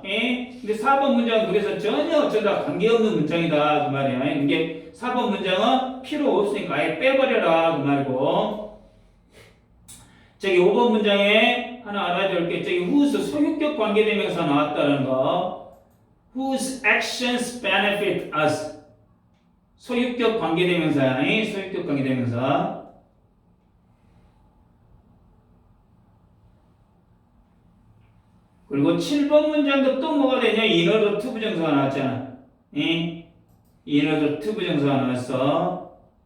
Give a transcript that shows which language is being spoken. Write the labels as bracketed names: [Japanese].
[Korean] 근데 4번 문장은 그래서 전혀 어쩐다 관계없는 문장이다 그 말이야. 이게 4번 문장은 필요 없으니까 아예 빼버려라 그 말이고. 저기 5번 문장에 하나 알아야 될 게 저기 whose 소유격 관계대명사 나왔다는 거. [English] whose actions benefit us. [Korean] 소유격 관계대명사야. 소유격 관계대명사. 그리고 7번 문장도 또 뭐가 되냐? in order to 부정사가 나왔잖아. in order to 부정사가 나왔어.